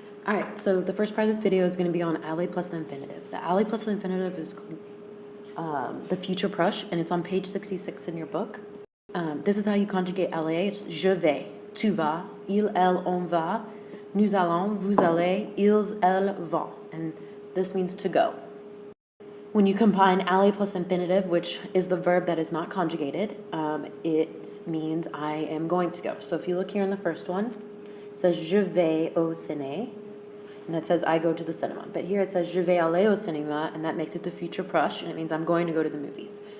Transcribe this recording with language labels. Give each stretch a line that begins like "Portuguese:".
English: All right, so the first part of this video is going to be on aller plus the infinitive. The aller plus the infinitive is called the future proche, and it's on page 66 in your book. This is how you conjugate aller.
French: It's je vais, tu vas, il, elle, on va, nous allons, vous allez, ils, elles vont.
English: And this means to go. When you combine aller plus infinitive, which is the verb that is not conjugated, it means I am going to go. So if you look here in the first one, it says
French: je vais au ciné,
English: and that says I go to the cinema. But here it says
French: je vais aller au cinéma,
English: and that makes it the future proche, and it means I'm going to go to the movies.